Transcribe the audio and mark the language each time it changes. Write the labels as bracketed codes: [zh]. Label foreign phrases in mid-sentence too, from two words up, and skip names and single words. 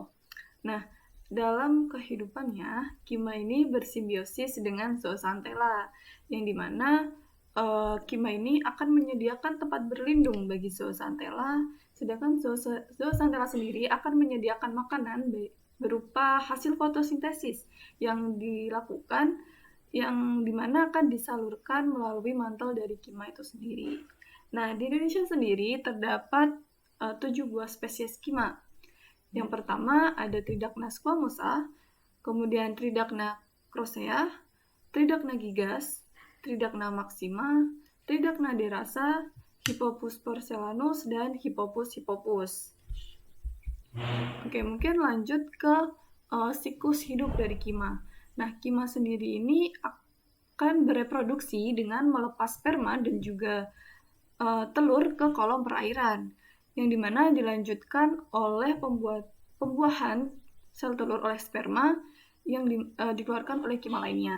[id] Nah, dalam kehidupannya, kima ini bersimbiosis dengan zooxanthella, yang dimana kima ini akan menyediakan tempat berlindung bagi zooxanthella, sedangkan zooxanthella sendiri akan menyediakan makanan berupa hasil fotosintesis yang dilakukan, yang dimana akan disalurkan melalui mantel dari kima itu sendiri. Nah, di Indonesia sendiri terdapat 7 buah spesies kima. Yang pertama ada Tridacna squamosa, kemudian Tridacna crocea, Tridacna gigas, Tridacna maxima, Tridacna derasa, Hippopus porcelaneus, dan Hippopus hippopus. Oke, mungkin lanjut ke siklus hidup dari kima. Nah, kima sendiri ini akan bereproduksi dengan melepas sperma dan juga telur ke kolom perairan, yang dimana dilanjutkan oleh pembuahan sel telur oleh sperma yang dikeluarkan oleh kima lainnya.